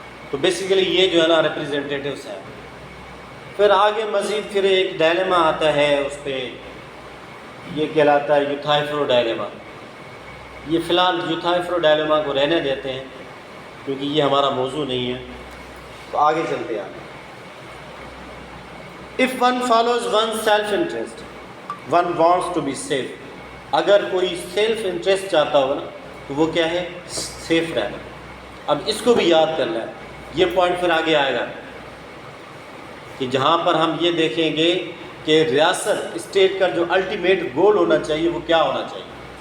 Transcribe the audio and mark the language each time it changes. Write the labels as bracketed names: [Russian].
[Urdu] تو بیسیکلی یہ جو ہے نا ریپرزینٹیٹیوس ہیں. پھر آگے مزید پھر ایک ڈائلیما آتا ہے، اس پہ یہ کہلاتا ہے یوتھائفرو ڈائلیما. یہ فی الحال یوتھائفرو ڈائلیما کو رہنے دیتے ہیں کیونکہ یہ ہمارا موضوع نہیں ہے. تو آگے چلتے ہیں. [English] If one follows one's self-interest, one wants to be safe. [Urdu] اگر کوئی سیلف انٹرسٹ چاہتا ہو نا تو وہ کیا ہے؟ سیف رہنا. اب اس کو بھی یاد کرنا ہے، یہ پوائنٹ پھر آگے آئے گا کہ جہاں پر ہم یہ دیکھیں گے کہ ریاست اسٹیٹ کا جو الٹیمیٹ گول ہونا چاہیے وہ کیا ہونا چاہیے.